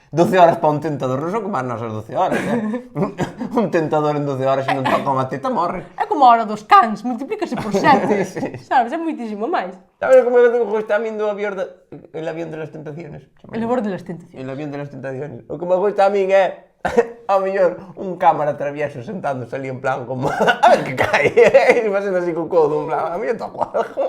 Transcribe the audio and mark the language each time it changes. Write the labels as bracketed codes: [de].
[gl] 12 horas para un tentador non son como as nosas 12 horas, Un tentador en 12 horas se non toca unha teta morre. É como a hora dos cans, multiplícase por 7. Sabes, é moitísimo máis. Sabes como me gusta a min do avión el avión de las tentaciones? [es] El labor de las tentaciones. El avión de las tentaciones. [gl] O que me gusta a min é ao mellor un cámara travieso sentándose ali en plan como a ver que cae. E facendo así co codo, en plan, [es] a mí me toco algo.